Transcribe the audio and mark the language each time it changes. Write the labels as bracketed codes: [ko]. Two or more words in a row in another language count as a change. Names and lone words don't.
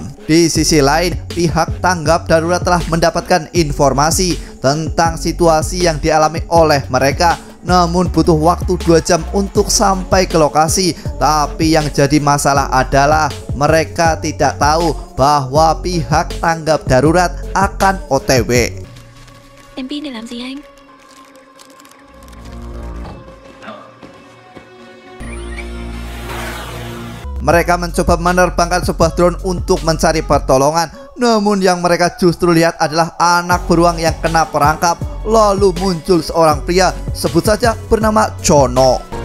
[id] Di sisi lain, pihak tanggap darurat telah mendapatkan informasi tentang situasi yang dialami oleh mereka. Namun butuh waktu 2 jam untuk sampai ke lokasi. Tapi yang jadi masalah adalah mereka tidak tahu bahwa pihak tanggap darurat akan OTW. [vi] Em pin để làm gì anh? [id] Mereka mencoba menerbangkan sebuah drone untuk mencari pertolongan. Namun yang mereka justru lihat adalah anak beruang yang kena perangkap. Lalu muncul seorang pria, sebut saja bernama Jono.